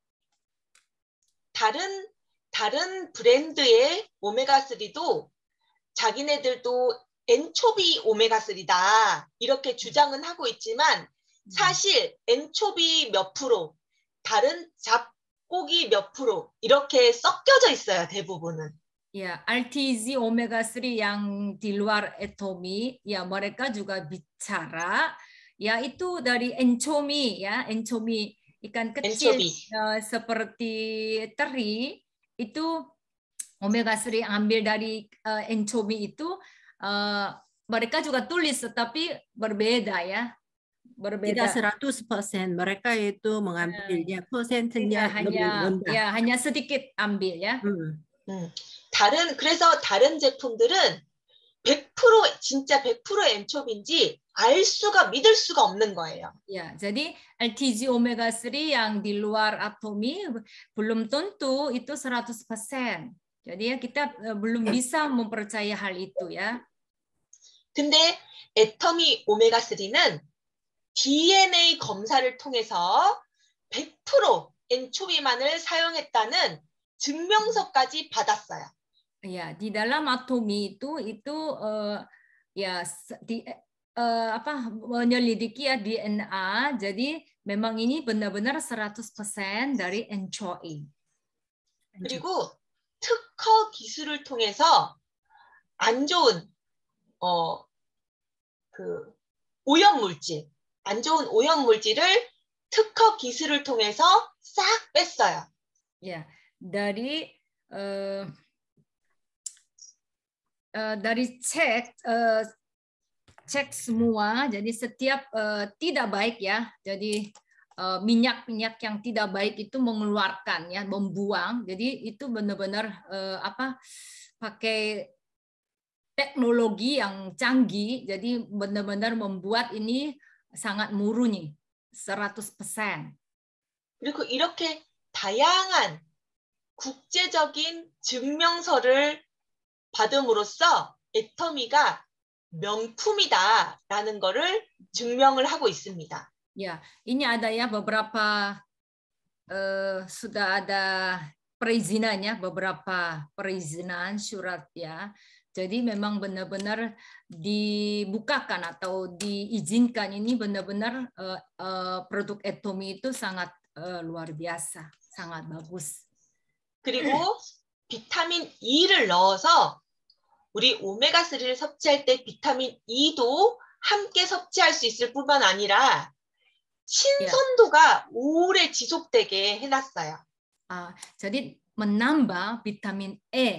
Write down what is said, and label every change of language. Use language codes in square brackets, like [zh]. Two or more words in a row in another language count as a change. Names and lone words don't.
[ko] 다른 브랜드의 오메가 3도 자기네들도 엔초비 오메가 3다 이렇게 주장은 하고 있지만 사실 엔초비 몇 프로, 다른 잡고기 몇 프로 이렇게 섞여져 있어요, 대부분은. [id] Ya, RTZ omega 3 yang di luar Atomy, ya mereka juga bicara, yaitu dari enchomi, ya enchomi ikan kecil seperti teri itu omega 3 ambil dari enchomi itu mereka juga tulis, tetapi berbeda ya. Berbeda. Tidak 100%. Mereka itu mengambilnya persentasenya lebih rendah. Ya, hanya sedikit ambil ya. [ko] 그래서 다른 제품들은 100% 진짜 100% 엔초비인지 알 수가 믿을 수가 없는 거예요. [id] Ya, jadi LTG omega 3 yang di luar Atomy belum tentu itu 100%. Jadi ya kita belum bisa mempercayai hal itu ya. [ko] 근데 애터미 오메가 3는 DNA 검사를 통해서 100% 엔초비만을 사용했다는 증명서까지 받았어요. [id] Ya, di dalam Atomy itu menyelidiki ya DNA. Jadi memang ini benar-benar 100% dari anchovy. [ko] 그리고 특허 기술을 통해서 안 좋은 안 좋은 오염 물질을 특허 기술을 통해서 싹 뺐어요. [id] Ya, dari cek semua, jadi setiap tidak baik ya, jadi minyak-minyak yang tidak baik itu mengeluarkan ya, membuang. Jadi itu benar-benar pakai teknologi yang canggih, jadi benar-benar membuat ini sangat murni, 100%. [ko] 그리고 이렇게 다양한 국제적인 증명서를 받음으로써 애터미가 명품이다라는 거를 증명을 하고 있습니다. [id] Ya, ini ada ya beberapa sudah ada perizinannya, beberapa perizinan surat ya. Jadi memang benar-benar dibukakan atau diizinkan, ini benar-benar produk Atomy itu sangat luar biasa, sangat bagus. [ko] 그리고 비타민 E를 넣어서 우리 오메가3를 섭취할 때 비타민 E도 함께 섭취할 수 있을 뿐만 아니라 신선도가 오래 지속되게 해놨어요. [id] jadi menambah vitamin E.